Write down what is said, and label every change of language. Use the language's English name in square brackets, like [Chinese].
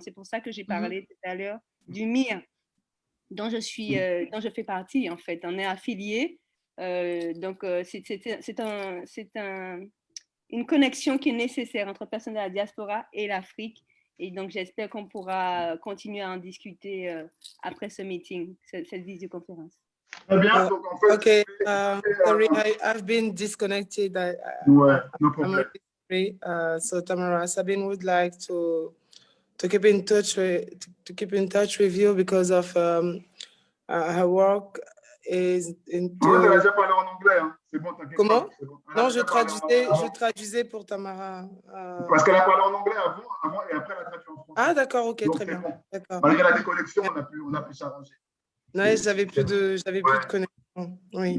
[French] C'est pour ça que j'ai parlé tout à l'heure du MIR, dont je fais partie, en fait. On est affiliés. Donc, c'est une connexion qui est nécessaire entre personnes de la diaspora et l'Afrique. Et donc, j'espère qu'on pourra continuer à en discuter après ce meeting, cette visioconférence. Très bien. Donc, en fait, [English] okay, sorry, I've been disconnected. [French] Ouais, [English] no problem. I'm really sorry. So Tamara, Sabine would like to keep in touch with you because of her work is into. [French] En fait, elle a déjà parlé en anglais. Hein. C'est bon, t'inquiète. Comment? Bon. Non, je traduisais pour Tamara. Parce qu'elle a parlé en anglais avant et après elle a traduit en français. Ah, d'accord, ok, donc, très bien. Bon. Malgré la déconnexion, on a pu s'arranger. Non, j'avais plus de connexion. Oui.